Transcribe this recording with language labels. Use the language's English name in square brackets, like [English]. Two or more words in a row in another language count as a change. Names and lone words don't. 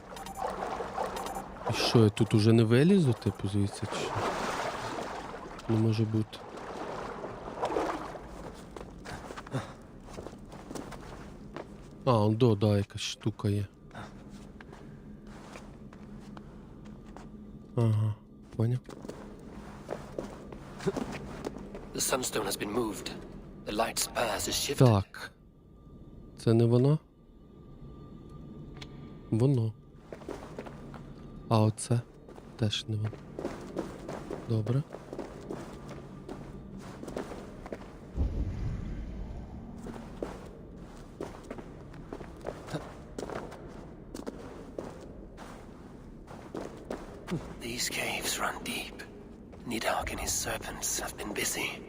[Ukrainian] І що, я тут уже не вилізу, типу, звідси, чи що? Не може бути. А, он да, якась штука є. Ага, поняв. [English] The sunstone has been moved. The light's path is shifted. [Ukrainian] Так. Це не воно? Воно. А оце теж не воно. Добре. [English] These caves run deep. Nidhogg and his serpents have been busy.